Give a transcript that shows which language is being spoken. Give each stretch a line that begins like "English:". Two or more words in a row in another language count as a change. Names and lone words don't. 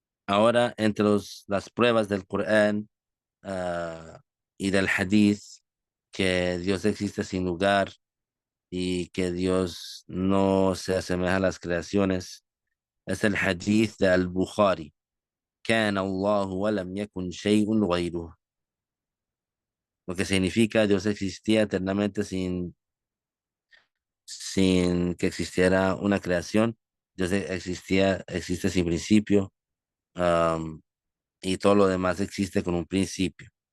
Spanish: Ahora, entre las pruebas del Corán y del Hadith, que Dios existe sin lugar y que Dios no se asemeja a las creaciones, es el Hadith de Al-Bukhari.
Arabic: كان الله ولم يكن شيء غيره.
Spanish: Lo que significa Dios existía eternamente sin que existiera una creación. Dios existe sin principio, am, y todo lo demás existe con un principio.